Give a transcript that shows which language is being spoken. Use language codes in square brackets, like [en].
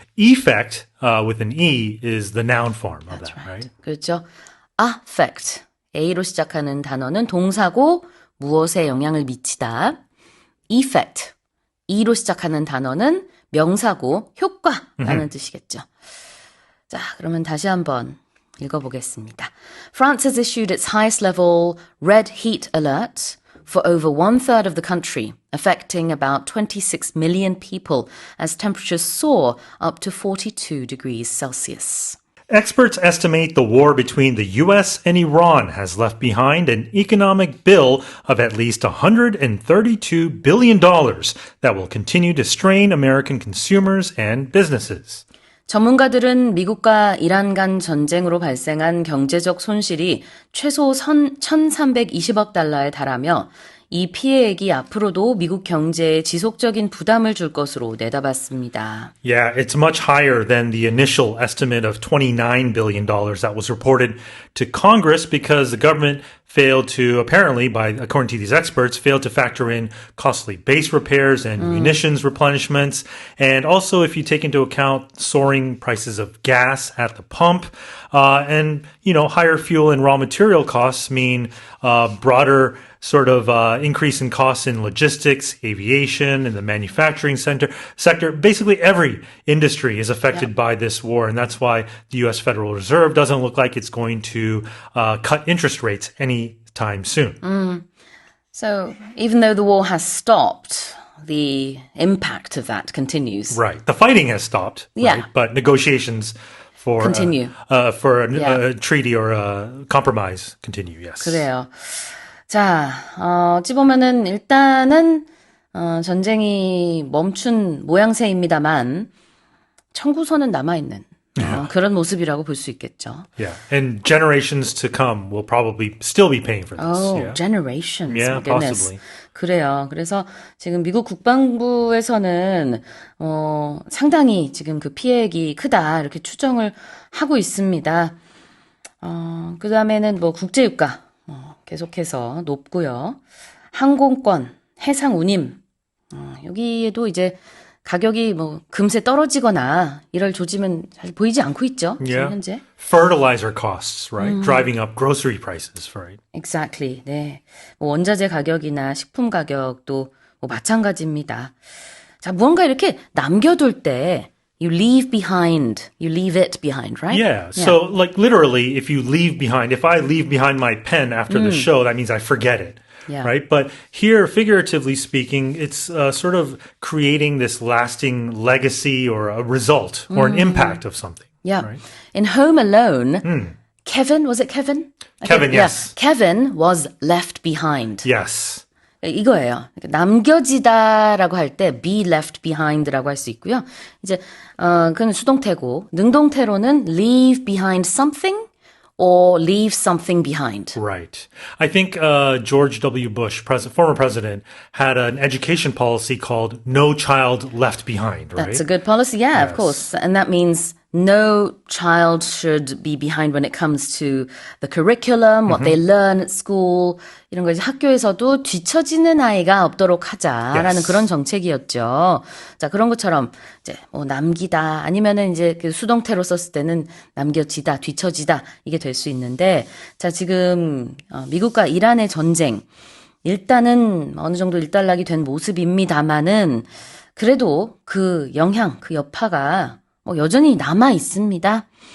[en] Effect with an E is the noun form of that, right? [ko] 그렇죠. affect. A로 시작하는 단어는 동사고 무엇에 영향을 미치다. [en] effect. [ko] E로 시작하는 단어는 명사고 효과라는 뜻이겠죠. 자, 그러면 다시 한번 읽어보겠습니다. [en] France has issued its highest level red heat alert for over 1/3 of the country, affecting about 26 million people as temperatures soar up to 42 degrees Celsius. Experts estimate the war between the U.S. and Iran has left behind an economic bill of at least $132 billion that will continue to strain American consumers and businesses. [ko] 전문가들은 미국과 이란 간 전쟁으로 발생한 경제적 손실이 최소 1,320억 달러에 달하며 이 피해액이 앞으로도 미국 경제에 지속적인 부담을 줄 것으로 내다봤습니다. [en] Yeah, it's much higher than the initial estimate of $29 billion that was reported to Congress because the government failed to, apparently, according to these experts, failed to factor in costly base repairs and munitions replenishments. And also, if you take into account soaring prices of gas at the pump, and, you know, higher fuel and raw material costs mean broader sort of increase in costs in logistics, aviation, and the manufacturing sector. Basically, every industry is affected by this war, and that's why the U.S. Federal Reserve doesn't look like it's going to cut interest rates anytime soon. So, even though the war has stopped, the impact of that continues. Right. The fighting has stopped, Yeah. right? But negotiations for Continue. For a treaty or a compromise continue, yes. [ko] 그래요. 자, 어찌 보면은 일단은 전쟁이 멈춘 모양새입니다만 청구서는 남아있는 그런 모습이라고 볼 수 있겠죠. [en] Yeah, and generations to come will probably still be paying for this. Oh, yeah. generations. Yeah, My goodness. possibly. [ko] 그래요. 그래서 지금 미국 국방부에서는 상당히 지금 그 피해액이 크다 이렇게 추정을 하고 있습니다. 그 다음에는 뭐 국제유가 계속해서 높고요. 항공권, 해상 운임 여기에도 이제 가격이 뭐 금세 떨어지거나 이럴 조짐은 잘 보이지 않고 있죠. 지금 [en] Yeah. [ko] 현재. [en] Fertilizer costs, right? Driving up grocery prices, right? Exactly. 네. [ko] 뭐 원자재 가격이나 식품 가격도 뭐 마찬가지입니다. 자, 무언가 이렇게 남겨둘 때 [en] you leave it behind, right? Yeah. So, like, literally, if I leave behind my pen after the show, that means I forget it. Yeah. Right. But here, figuratively speaking, it's sort of creating this lasting legacy or a result or an impact of something. Yeah. Right? In Home Alone, Kevin, was it Kevin? Kevin, yes. Yeah. Kevin was left behind. Yes. [ko] 이거예요. 남겨지다라고 할 때 [en] be left behind [ko] 라고 할 수 있고요. 이제 그건 수동태고 능동태로는 [en] leave behind something or leave something behind. Right. I think George W. Bush, former president, had an education policy called No Child Left Behind, right? That's a good policy. Yeah, of course. And that means no child should be behind when it comes to the curriculum, what they learn at school. [ko] 이런 거 이제 학교에서도 뒤처지는 아이가 없도록 하자라는 [en] Yes. [ko] 그런 정책이었죠. 자, 그런 것처럼 이제 뭐 남기다 아니면은 이제 그 수동태로 썼을 때는 남겨지다, 뒤처지다 이게 될 수 있는데 자, 지금 미국과 이란의 전쟁 일단은 어느 정도 일단락이 된 모습입니다만은 그래도 그 영향, 그 여파가 여전히 남아 있습니다.